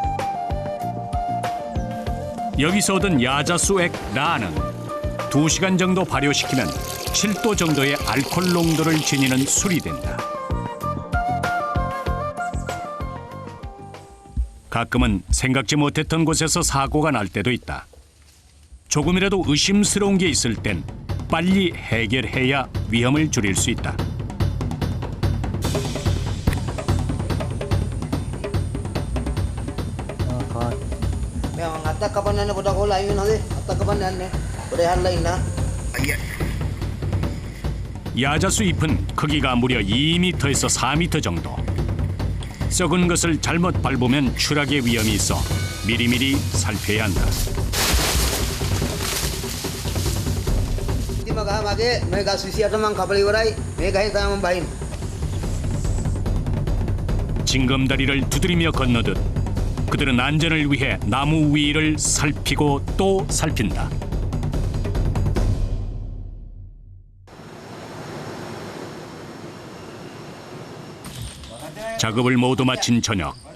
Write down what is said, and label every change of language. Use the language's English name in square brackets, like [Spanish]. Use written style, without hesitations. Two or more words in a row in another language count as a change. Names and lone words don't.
[Korean] 여기서 얻은 야자수액 라는 2시간 정도 발효시키면 7도 정도의 알코올 농도를 지니는 술이 된다. 가끔은 생각지 못했던 곳에서 사고가 날 때도 있다. 조금이라도 의심스러운 게 있을 땐 빨리 해결해야 위험을 줄일 수 있다. [Sinhala] මම අත්තක් කපන්න යන්න පොඩක් ඕලා අයින් වෙන හොඳේ. අත්තක් කපන්න යන්නේ. පොඩේ හැරලා ඉන්න. [Korean] 야자수 잎은 크기가 무려 2m에서 4m 정도. 썩은 것을 잘못 밟으면 추락의 위험이 있어 미리미리 살펴야 한다. [Sinhala] ඉතින් මග මගේ මේ ගස් 28 මං කපලා ඉවරයි. මේ ගහෙන් තමයි මම බහින්නේ. [Korean] 징검다리를 두드리며 건너듯 그들은 안전을 위해 나무 위를 살피고 또 살핀다. 작업을 모두 마친 저녁.